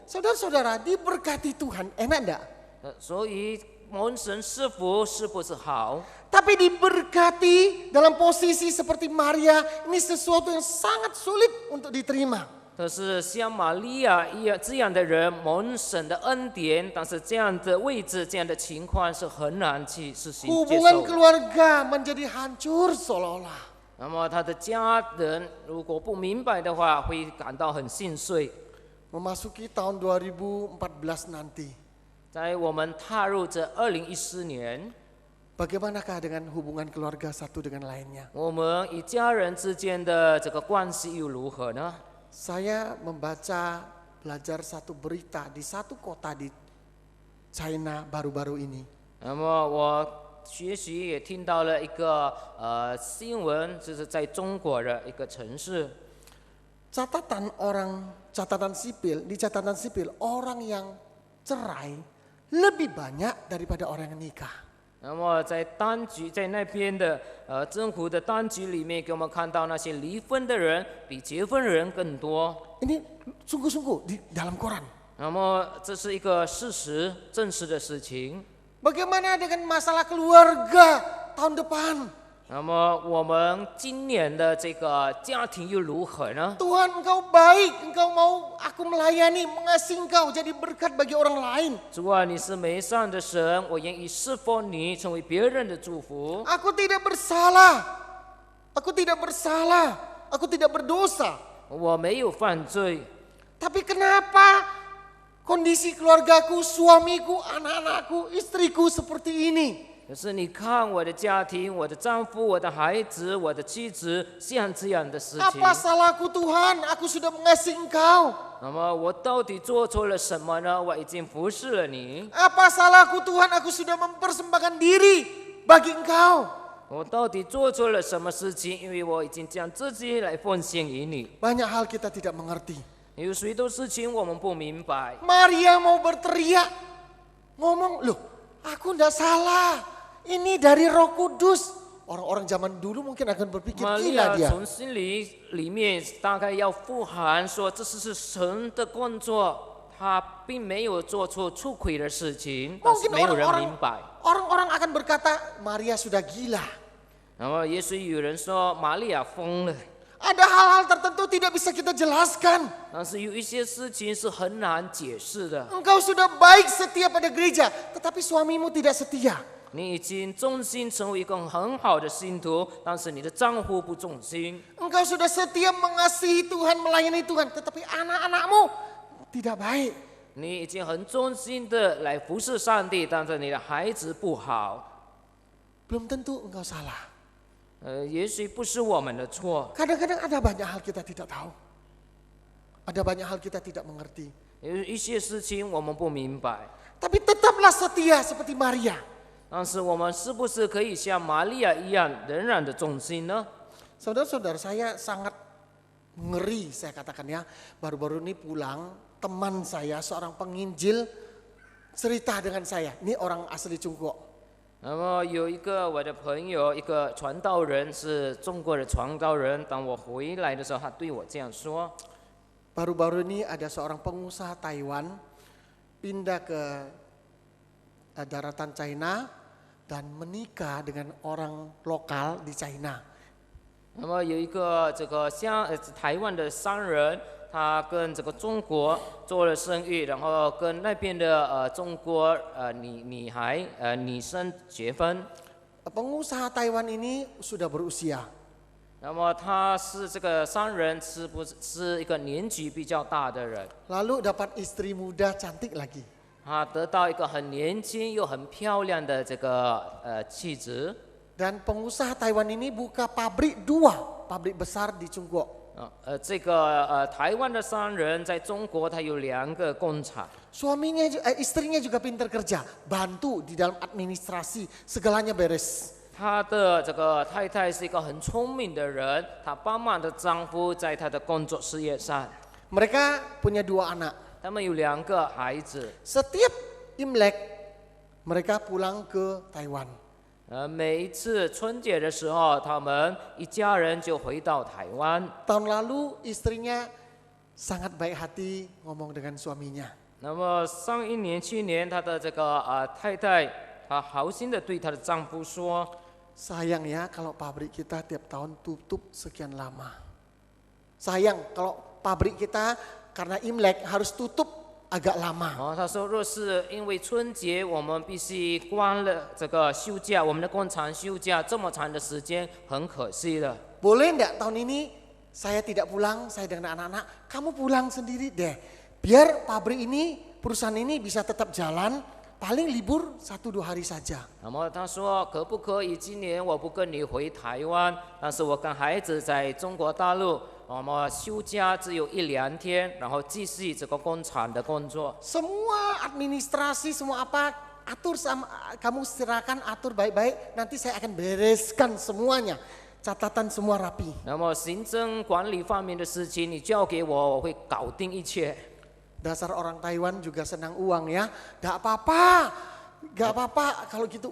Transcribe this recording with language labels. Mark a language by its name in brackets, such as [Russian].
[Indonesian] Saudara-saudara, diberkati Tuhan, enak enggak? [Chinese] 所以蒙神赐福是不是好？ [Indonesian] Tapi diberkati dalam posisi seperti Maria, ini sesuatu yang sangat sulit untuk diterima. [Chinese] 可是像玛利亚一样这样的人蒙神的恩典，但是这样的位置、这样的情况是很难去实行接 [Indonesian] Hubungan [Chinese] 受的。 [Indonesian] keluarga menjadi hancur seolah-olah. [Chinese] 那么他的家人如果不明白的话，会感到很心碎。 [Indonesian] Memasuki tahun 2014 nanti, [Chinese] 在我们踏入这2014年， [Indonesian] bagaimanakah dengan hubungan keluarga satu dengan lainnya? [Chinese] 我们与家人之间的这个关系又如何呢？ [Indonesian] Saya membaca, belajar satu berita di satu kota di China baru-baru ini. [Chinese] 那么我学习也听到了一个新闻，就是在中国的一个城市。 [Indonesian] catatan sipil orang yang cerai lebih banyak daripada orang yang nikah. [Chinese] 那么在当局在那边的政府的当局里面，给我们看到那些离婚的人比结婚的人更多。 [Indonesian] Ini sungguh-sungguh di dalam Quran. [Chinese] 那么这是一个事实，真实的事情。 [Indonesian] Bagaimana dengan masalah keluarga tahun depan? [Chinese] 那么我们今年的这个家庭又如何呢？ [Indonesian] Tuhan, Engkau baik, Engkau mau aku melayani, mengasihi Engkau jadi berkat bagi orang lain. [Chinese] 主啊，你是美善的神，我愿意侍奉你，成为别人的祝福。 [Indonesian] Aku tidak bersalah, aku tidak berdosa. [Chinese] 我没有犯罪， [Indonesian] Tapi kenapa kondisi keluargaku, suamiku, anak-anakku, istriku seperti ini? [Chinese] 可是你看我的家庭，我的丈夫，我的孩子，我的妻子，像这样的事情。 [Indonesian] Apa salahku Tuhan? Aku sudah mengasihi Engkau. [Chinese] 那么我到底做错了什么呢？我已经服侍了你。 [Indonesian] Apa salahku Tuhan? Aku sudah mempersembahkan diri bagi Engkau. [Chinese] 我到底做错了什么事情？因为我已经将自己来奉献给你。 [Indonesian] Banyak hal kita tidak mengerti. [Chinese] 有许多事情我们不明白。 [Indonesian] Maria mau berteriak, ngomong, loh, aku tidak salah. Ini dari Roh Kudus. Orang-orang zaman dulu mungkin akan berpikir [Chinese] 玛利亚 [Indonesian] dia. [Chinese] 从心里面大概要呼喊说，这是神的工作，他并没有做出出轨的事情，但是 [Indonesian] Mungkin [Chinese] 没有人明白。 [Indonesian] orang-orang akan berkata, Maria sudah gila. [Chinese] 然后也许有人说玛利亚疯了， [Indonesian] Ada hal-hal tertentu tidak bisa kita jelaskan. [Chinese] 但是有一些事情是很难解释的。 [Indonesian] Engkau sudah baik setia pada gereja, tetapi suamimu tidak setia. [Chinese] 你已经忠心成为一个很好的信徒，但是你的丈夫不忠心。 [Indonesian] Engkau sudah setia mengasihi Tuhan, melayani Tuhan, tetapi anak-anakmu tidak baik. [Chinese] 你已经很忠心的来服侍上帝，但是你的孩子不好。 [Indonesian] Belum tentu engkau salah. [Chinese] 也许不是我们的错， [Indonesian] Kadang-kadang ada banyak hal kita tidak tahu. Ada banyak hal kita tidak mengerti. [Chinese] 有一些事情我们不明白。 [Indonesian] Tapi tetaplah setia seperti Maria. [Chinese] 但是我们是不是可以像玛利亚一样，仍然的忠心呢？ [Indonesian] Saudara-saudara, saya sangat ngeri, saya katakan ya. Baru-baru ini pulang, teman saya seorang penginjil cerita dengan saya. Ini orang asli Cungko. [Chinese] 那么有一个我的朋友，一个传道人，是中国的传道人。当我回来的时候，他对我这样说： [Indonesian] Baru-baru ini ada seorang pengusaha Taiwan pindah ke daratan China dan menikah dengan orang lokal di China. [Chinese] 那么有一个这个台湾的商人，他跟这个中国做了生意，然后跟那边的中国女生结婚。 [Indonesian] Pengusaha Taiwan ini sudah berusia. [Chinese] 那么他是这个商人，是不是一个年纪比较大的人？ [Indonesian] Lalu dapat istri muda cantik lagi. [Chinese] 他得到一个很年轻又很漂亮的这个妻子。 [Indonesian] Dan pengusaha Taiwan ini buka pabrik 2 pabrik besar di Cungko. [Chinese] 这个台湾的商人在中国，他有2个工厂。 [Indonesian] Istrinya juga pintar kerja, bantu di dalam administrasi, segalanya beres. [Chinese] 他的这个太太是一个很聪明的人，她帮忙的丈夫在他的工作事业上。 [Indonesian] Mereka punya 2 anak. [Chinese] 他们有2个孩子。 [Indonesian] Setiap Imlek mereka pulang ke Taiwan. [Chinese] 每一次春节的时候，他们一家人就回到台湾。 [Indonesian] Tahun lalu istrinya sangat baik hati ngomong dengan suaminya. [Chinese] 那么上一年、去年，他的这个太太，她好心的对她的丈夫说 [Indonesian] Sayang ya kalau pabrik kita tiap tahun tutup sekian lama. Sayang kalau pabrik kita karena Imlek harus tutup agak lama. [Chinese] 她说，若是因为春节我们必须关了这个休假，我们的工厂休假这么长的时间，很可惜了。 [Indonesian] Boleh enggak tahun ini saya tidak pulang, saya dengan anak-anak, kamu pulang sendiri deh. Biar pabrik ini, perusahaan ini bisa tetap jalan, paling libur 1-2 hari saja. [Chinese] 那么他说，可不可以今年我不跟你回台湾，但是我跟孩子在中国大陆，那么休假只有1-2天，然后继续这个工厂的工作。 [Indonesian] Semua administrasi, semua apa, atur sama, kamu serahkan atur baik-baik, nanti saya akan bereskan semuanya. Catatan semua rapi. [Chinese] 那么行政管理方面的事情，你交给我，我会搞定一切。 [Indonesian] Dasar orang Taiwan juga senang uang ya. Gak apa-apa, gak apa-apa kalau gitu.